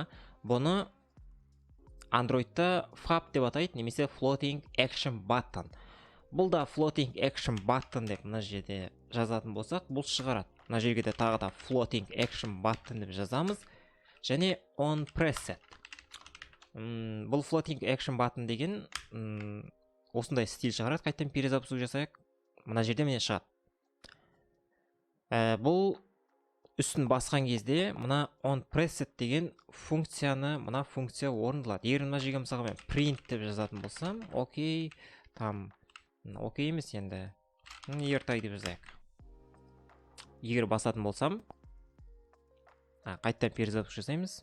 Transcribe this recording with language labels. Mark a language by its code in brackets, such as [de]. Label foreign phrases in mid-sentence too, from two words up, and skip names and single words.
[kk] Бұны Androidта FAB деп атайды, немесе [en] Floating Action Button. [kk] Бұл да [en] Floating Action Button [kk] деп мына жерде жазатын болсақ, бұл шығарады. Мына жерге де тағы да [en] Floating Action Button [kk] деп жазамыз. Және [en] on preset. [kk] Бұл [en] floating action button [kk] деген осындай стиль шығарады. Қайтадан перезапуск жасайық. Мына жерде міне шығады. Бұл үстін басқан кезде мына [en] on preset [kk] деген функцияны, мына функция орындалады. Егер мына жерге мысалға мен print деп жазатын болсам, окей, там окей емес енді. Ертай деп жазайық. Егер басатын болсам, қайтадан перезапуск жасаймыз.